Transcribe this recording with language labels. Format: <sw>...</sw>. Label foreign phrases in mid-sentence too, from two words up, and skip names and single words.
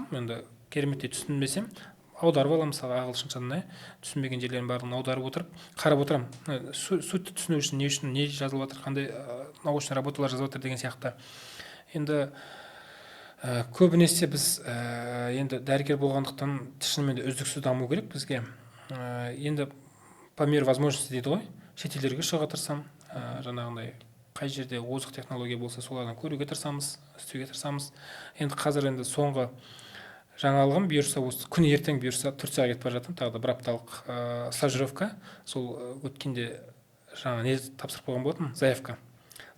<kk>Енді кереметтей түсінбесем, аударып аламын, мысалы ағылшыншаны, түсінбеген жерлерін барлығын аударып отырып, қарап отырам. Сутті түсіну үшін не жазылып жатыр, қандай</kk> <ru>научный работалар</ru> <kk>жазып жатыр деген сияқты. Енді көбінесе біз енді дәрігер болғандықтан шынымен де үздіксіз даму керек бізге. Енді</kk> <ru>по мере возможности</ru> <kk>дейді ғой, шетелдерге шығуға тырысам, жаңағындай қай жерде озық технология болса солардан көруге тырысамыз, істеуге тырысамыз. Енді қазір енді соңғы жаңалығым бұйырса осы күні ертең бұйырса Турцияға кетіп бара жатырмын, тағы да бір апталық стажировка. Сол өткенде жаңа не тапсырып қойған болатынмын, заявка.</kk>